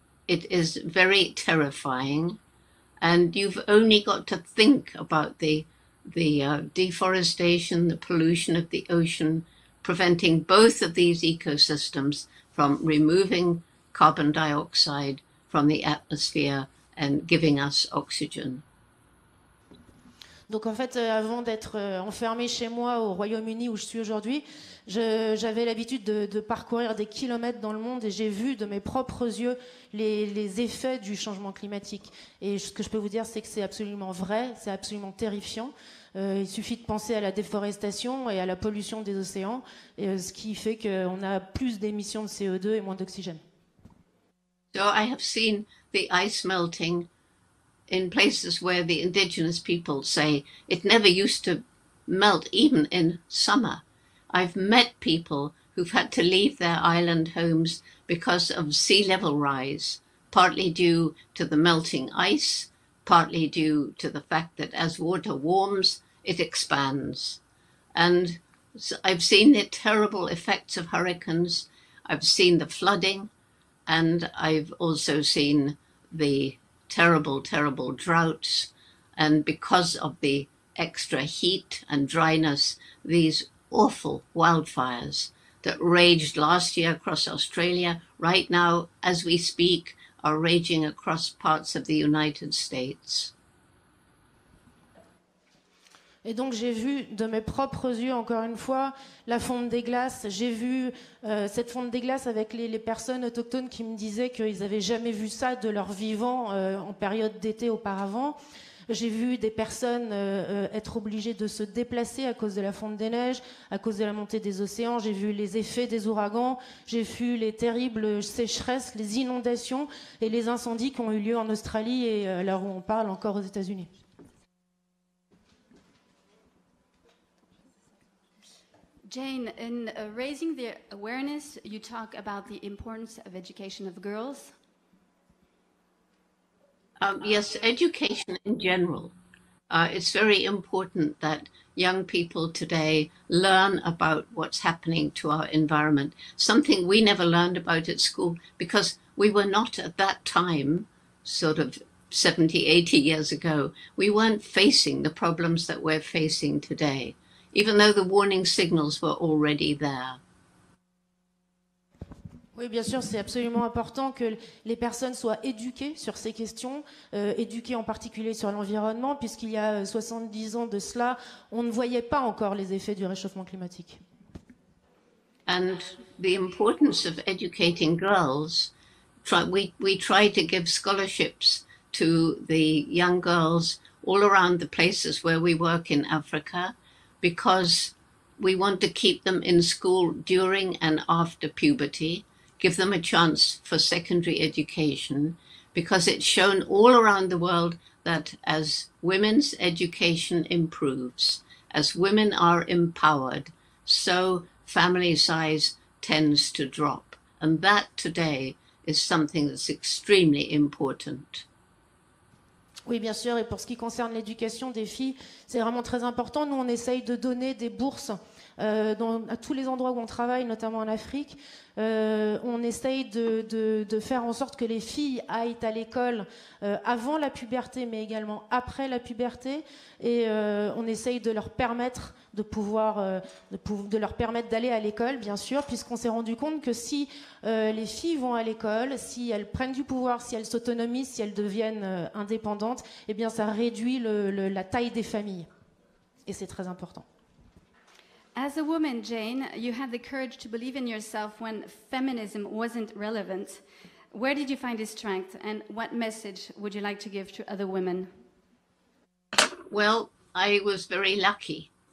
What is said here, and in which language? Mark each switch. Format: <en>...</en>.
<en>It is very terrifying, and you've only got to think about the deforestation, the pollution of the ocean, preventing both of these ecosystems from removing carbon dioxide from the atmosphere and giving us oxygen.</en> <fr>Donc en fait, avant d'être enfermée chez moi au Royaume-Uni où je suis aujourd'hui, j'avais l'habitude de parcourir des kilomètres dans le monde, et j'ai vu de mes propres yeux les effets du changement climatique. Et ce que je peux vous dire, c'est que c'est absolument vrai, c'est absolument terrifiant. Il suffit de penser à la déforestation et à la pollution des océans, ce qui fait qu'on a plus d'émissions de CO2 et moins d'oxygène.</fr> <en>So I have seen the ice melting in places where the indigenous people say it never used to melt even in summer. I've met people who've had to leave their island homes because of sea level rise, partly due to the melting ice, partly due to the fact that as water warms, it expands. And so I've seen the terrible effects of hurricanes. I've seen the flooding, and I've also seen the terrible, terrible droughts. And because of the extra heat and dryness, these awful wildfires that raged last year across Australia, right now, as we speak, are raging across parts of the United States.</en> <fr>Et donc j'ai vu de mes propres yeux, encore une fois, la fonte des glaces. J'ai vu cette fonte des glaces avec les personnes autochtones qui me disaient qu'ils n'avaient jamais vu ça de leur vivant en période d'été auparavant. J'ai vu des personnes être obligées de se déplacer à cause de la fonte des neiges, à cause de la montée des océans. J'ai vu les effets des ouragans. J'ai vu les terribles sécheresses, les inondations et les incendies qui ont eu lieu en Australie et à l'heure où on parle encore aux États-Unis.</fr> <en>Jane, in raising the awareness, you talk about the importance of education of girls. Yes, education in general. It's very important that young people today learn about what's happening to our environment, something we never learned about at school because we were not at that time, sort of 70, 80 years ago, we weren't facing the problems that we're facing today, even though the warning signals were already there.</en> <fr>Oui, bien sûr, c'est absolument important que les personnes soient éduquées sur ces questions, éduquées en particulier sur l'environnement, puisqu'il y a 70 ans de cela, on ne voyait pas encore les effets du réchauffement climatique.</fr> <en>And the importance of educating girls, we try to give scholarships to the young girls all around the places where we work in Africa, because we want to keep them in school during and after puberty, give them a chance for secondary education, because it's shown all around the world that as women's education improves, as women are empowered, so family size tends to drop. And that today is something that's extremely important.</en> <fr>Oui, bien sûr, et pour ce qui concerne l'éducation des filles, c'est vraiment très important. Nous, on essaye de donner des bourses à tous les endroits où on travaille, notamment en Afrique. On essaye de faire en sorte que les filles aillent à l'école avant la puberté, mais également après la puberté. Et on essaye de leur permettre de leur permettre d'aller à l'école, bien sûr, puisqu'on s'est rendu compte que si les filles vont à l'école, si elles prennent du pouvoir, si elles s'autonomisent, si elles deviennent indépendantes, eh bien, ça réduit la taille des familles. Et c'est très important.</fr> <en>As a woman, Jane, you had the courage to believe in yourself when feminism wasn't relevant. Where did you find this strength, and what message would you like to give to other women? Well, I was very lucky.</en>